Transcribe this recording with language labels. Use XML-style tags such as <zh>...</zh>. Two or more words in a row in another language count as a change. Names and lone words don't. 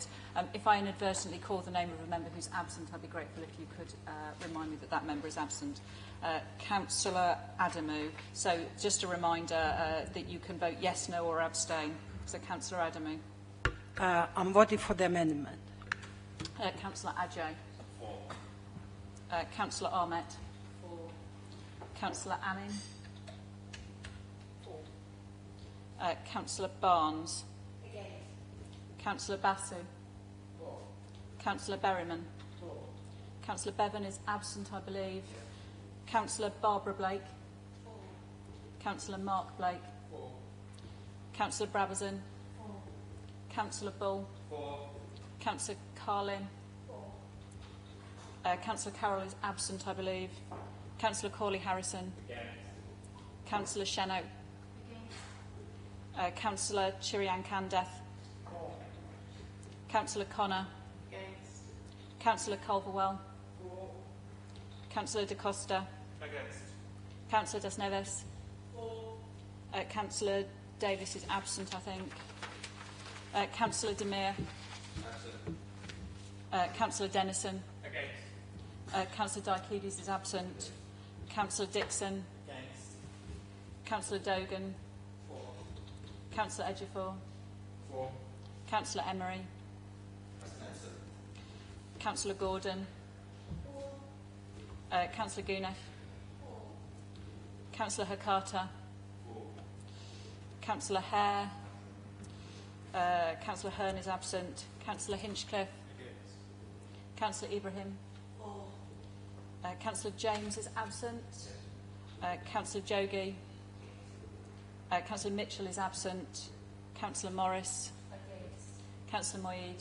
<en>If I inadvertently call the name of a member who's absent, I'd be grateful if you could remind me that that member is absent. Councillor Adamu. So just a reminder that you can vote yes, no or abstain. So Councillor Adamu. I'm voting for the amendment. Councillor Ajay. Councillor Ahmet. Councillor Amin. Councillor Barnes. Councillor Basu. Councillor Berryman. Councillor Bevan is absent, I believe. Councillor Barbara Blake. Councillor Mark Blake. Councillor Brabazon. Councillor Bull. Councillor Carlin. Councillor Carroll is absent, I believe. Councillor Corley-Harrison. Councillor Shennow. Councillor Chirian Candeth. Councillor Connor. Councillor Culverwell. Councillor Da Costa. Councillor Das Neves. Councillor Davis is absent, I think. Councillor Demir. Councillor Dennison. Councillor Diocledes is absent. Councillor Dixon. Councillor Dogan. Councillor Ejiofor. Councillor Emery. Councillor Gordon. Councillor Guneff. Councillor Hakata. Councillor Hare. Councillor Hearn is absent. Councillor Hinchcliffe. Councillor Ibrahim. Councillor James is absent. Councillor Jogi. Councillor Mitchell is absent. Councillor Morris. Councillor Moyeed.</en>